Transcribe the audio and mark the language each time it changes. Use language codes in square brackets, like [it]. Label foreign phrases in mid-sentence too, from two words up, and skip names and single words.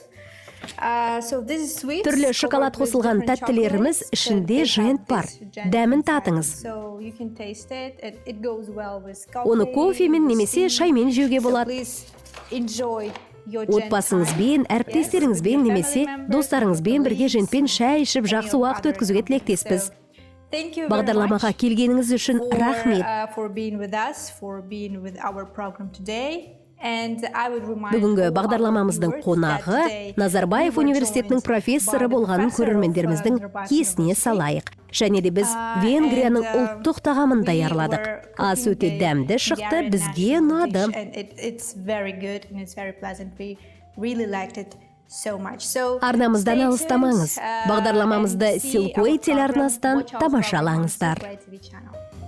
[en] So this is sweet. [kk] Түрлі шоколад қосылған тәттілеріміз ішінде жент бар. Дәмін татыңыз. [en] So you can taste it. It goes well with coffee. [kk] Оны кофемен немесе шаймен жеуге болады. [en] Please enjoy your gent time. [kk] Отбасыңызбен, әріптестеріңізбен немесе достарыңызбен бірге жентпен шай ішіп жақсы уақыт өткізуге тілектеспіз. [en] Thank you very [kk] Бағдарламаға [en] much [kk] келгеніңіз үшін рахмет. [en] for being with us, for being with our program today. And I would remind [kk] Бүгінгі [en] all our [kk] бағдарламамыздың [en] viewers [kk] қонағы [en] that today [kk] Назарбаев [en] we were [kk] Университетінің [en] joined [kk] профессоры [en] by the [kk] болғанын [en] professor of [kk] көрермендеріміздің [en] Nazarbayev [kk] есіне [en] University. [kk] салайық. Және де біз Венгрияның ұлттық тағамын [en] we [kk] даярладық. [en] were [kk] Ас [en] cooking [kk] өте [en] the [kk] дәмді шықты, [en] Hungarian [kk] бізге [en] national [kk] ұнады. [en] dish, and it's very good and it's very pleasant. We really liked it so much. So [kk] Арнамыздан [en] stay [kk] алыстамаңыз. [en] tuned, [kk] Бағдарламамызды [en] and see [kk] Силкой [en] our program. [kk] телеарнасынан [en] Watch our program on [kk] тамашалаңыздар. [en] Silkway TV channel.